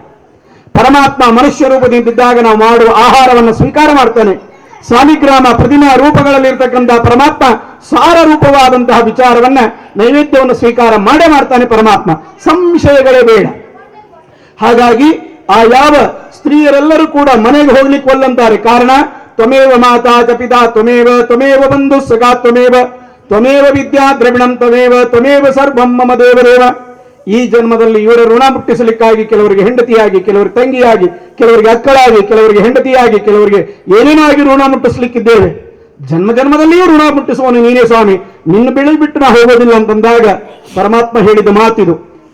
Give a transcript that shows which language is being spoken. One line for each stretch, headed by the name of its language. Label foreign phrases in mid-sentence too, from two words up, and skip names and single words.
Kannada: ಪರಮಾತ್ಮ ಮನುಷ್ಯ ರೂಪದಿಂದಿದ್ದಾಗ ನಾವು ಮಾಡುವ ಆಹಾರವನ್ನು ಸ್ವೀಕಾರ ಮಾಡ್ತಾನೆ. ಸಾಲಿಗ್ರಾಮ ಪ್ರತಿಮಾ ರೂಪಗಳಲ್ಲಿ ಇರ್ತಕ್ಕಂತಹ ಪರಮಾತ್ಮ ಸಾರ ರೂಪವಾದಂತಹ ವಿಚಾರವನ್ನ, ನೈವೇದ್ಯವನ್ನು ಸ್ವೀಕಾರ ಮಾಡೇ ಮಾಡ್ತಾನೆ ಪರಮಾತ್ಮ. ಸಂಶಯಗಳೇ ಬೇಡ. ಹಾಗಾಗಿ ಆ ಯಾವ ಸ್ತ್ರೀಯರೆಲ್ಲರೂ ಕೂಡ ಮನೆಗೆ ಹೋಗ್ಲಿಕ್ಕೆ ಒಲ್ಲಂತಾರೆ. ಕಾರಣ,
Sanskrit: ತ್ವಮೇವ ಮಾತಾ ಚ ಪಿತಾ ತ್ವಮೇವ, ತ್ವಮೇವ ಬಂಧು ಸಖಾ ತ್ವಮೇವ, ತ್ವಮೇವ ವಿದ್ಯಾ ದ್ರವಿಣಂ ತ್ವಮೇವ, ತ್ವಮೇವ ಸರ್ವಂ ಮಮ ದೇವದೇವ.
Kannada: ಈ ಜನ್ಮದಲ್ಲಿ ಇವರ ಋಣ ಮುಟ್ಟಿಸಲಿಕ್ಕಾಗಿ ಕೆಲವರಿಗೆ ಹೆಂಡತಿಯಾಗಿ, ಕೆಲವರಿಗೆ ತಂಗಿಯಾಗಿ, ಕೆಲವರಿಗೆ ಅಕ್ಕಳಾಗಿ, ಕೆಲವರಿಗೆ ಹೆಂಡತಿಯಾಗಿ, ಕೆಲವರಿಗೆ ಏನೇನಾಗಿ ಋಣ ಮುಟ್ಟಿಸಲಿಕ್ಕಿದ್ದೇವೆ. ಜನ್ಮ ಜನ್ಮದಲ್ಲಿಯೂ ಋಣ ಮುಟ್ಟಿಸುವನು ನೀನೇ ಸ್ವಾಮಿ, ನಿನ್ನ ಬೆಳೆ ಬಿಟ್ಟು ನಾ ಹೋಗೋದಿಲ್ಲ ಅಂತಂದಾಗ ಪರಮಾತ್ಮ ಹೇಳಿದ ಮಾತಿದು.